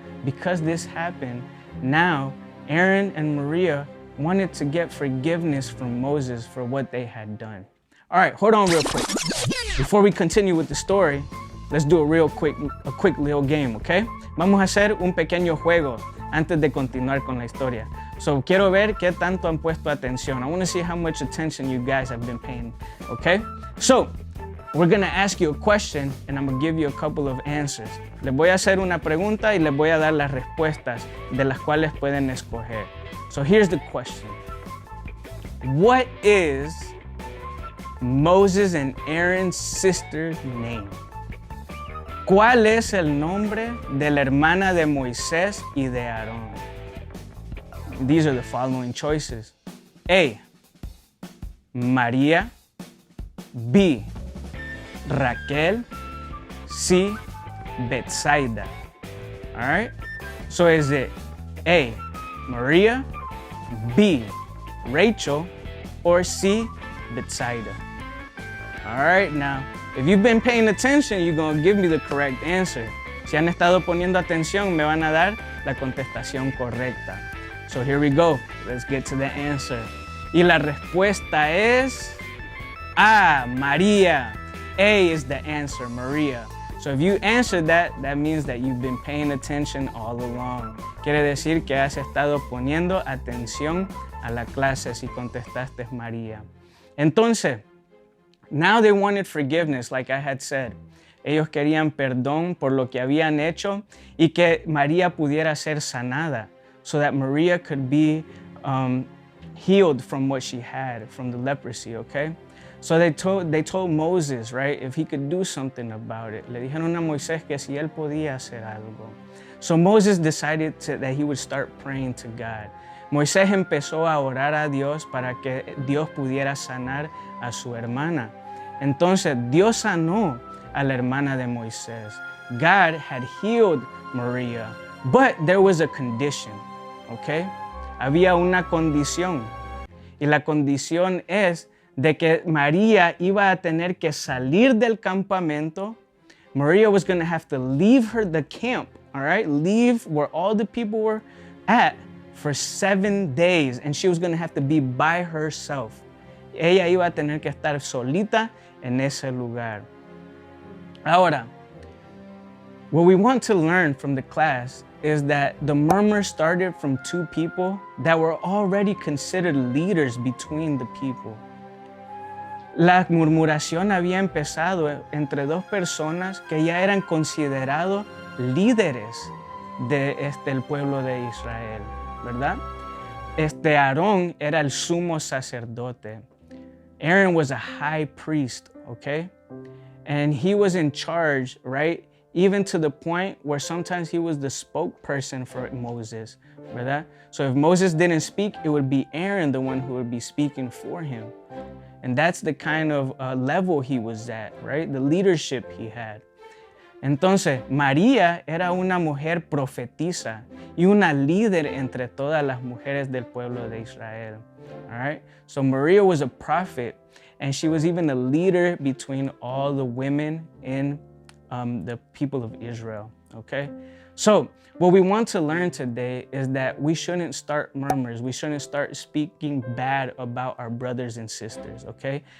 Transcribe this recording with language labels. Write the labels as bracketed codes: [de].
[en] Because this happened, now Aaron and Maria wanted to get forgiveness from Moses for what they had done. All right, hold on real quick. Before we continue with the story, let's do a quick little game, okay? [es] Vamos a hacer un pequeño juego antes de continuar con la historia. So quiero ver qué tanto han puesto atención. [en] I want to see how much attention you guys have been paying, okay? So, we're gonna ask you a question and I'm gonna give you a couple of answers. [es] Les voy a hacer una pregunta y les voy a dar las respuestas de las cuales pueden escoger. [en] So here's the question. What is Moses and Aaron's sister's name? [es] ¿Cuál es el nombre de la hermana de Moisés y de Aarón? [en] These are the following choices. A. María. B. Raquel. C. Betsaida. All right? So is it A. Maria, B. Rachel, or C. Betsaida? All right, now, if you've been paying attention, you're going to give me the correct answer. [es] Si han estado poniendo atención, me van a dar la contestación correcta. [en] So here we go. Let's get to the answer. [es] Y la respuesta es A. María. [en] A is the answer, Maria. So if you answered that, that means that you've been paying attention all along. [es] Quiere decir que has estado poniendo atención a la clase si contestaste María. [en] Entonces, now they wanted forgiveness, like I had said. [es] Ellos querían perdón por lo que habían hecho y que María pudiera ser sanada, [en] so that Maria could be healed from what she had, from the leprosy, okay? So they told Moses, right, if he could do something about it. [es] Le dijeron a Moisés que si él podía hacer algo. [en] So Moses decided that he would start praying to God. [es] Moisés empezó a orar a Dios para que Dios pudiera sanar a su hermana. Entonces Dios sanó a la hermana de Moisés. [en] God had healed Maria, but there was a condition, okay? [es] Había una condición. Y la condición es de que María iba a tener que salir del campamento. [en] Maria was going to have to leave the camp, all right? Leave where all the people were at for 7 days, and she was going to have to be by herself. [es] Ella iba a tener que estar solita en ese lugar. [en] Ahora, what we want to learn from the class is that the murmur started from two people that were already considered leaders between the people. [es] La murmuración había empezado entre dos personas que ya eran considerados líderes del pueblo de Israel, ¿verdad? Arón era el sumo sacerdote. [en] Aaron was a high priest, okay? And he was in charge, right? Even to the point where sometimes he was the spokesperson for Moses, ¿verdad? So if Moses didn't speak, it would be Aaron the one who would be speaking for him. And that's the kind of level he was at, right? The leadership he had. [es] Entonces, María era una mujer profetisa y una líder entre todas las mujeres del pueblo de Israel. [en] All right? So Maria was a prophet, and she was even a leader between all the women in the people of Israel. Okay? So, what we want to learn today is that we shouldn't start murmurs. We shouldn't start speaking bad about our brothers and sisters, okay?